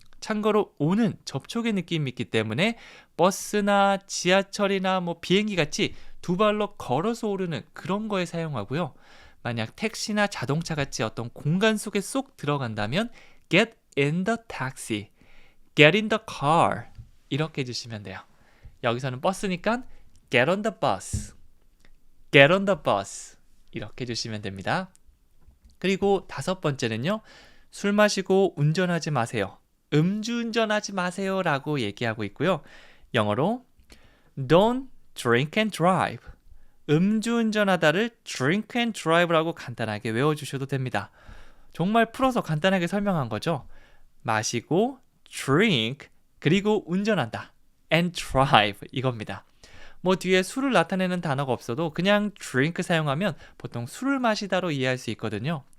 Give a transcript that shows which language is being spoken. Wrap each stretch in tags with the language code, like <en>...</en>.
<ko>참고로 오는 접촉의 느낌이 있기 때문에 버스나 지하철이나 뭐 비행기 같이 두 발로 걸어서 오르는 그런 거에 사용하고요. 만약 택시나 자동차 같이 어떤 공간 속에 쏙 들어간다면</ko> <en>get in the taxi, get in the car</en> <ko>이렇게 해주시면 돼요. 여기서는 버스니까</ko> <en>get on the bus, get on the bus</en> <ko>이렇게 해주시면 됩니다. 그리고 다섯 번째는요. 술 마시고 운전하지 마세요. 음주운전하지 마세요 라고 얘기하고 있고요. 영어로</ko> <en>Don't drink and drive.</en> <ko>음주운전하다를 drink and drive라고 간단하게 외워주셔도 됩니다. 정말 풀어서 간단하게 설명한 거죠. 마시고 drink 그리고 운전한다 and drive 이겁니다. 뭐 뒤에 술을 나타내는 단어가 없어도 그냥 drink 사용하면 보통 술을 마시다로 이해할 수 있거든요.</ko>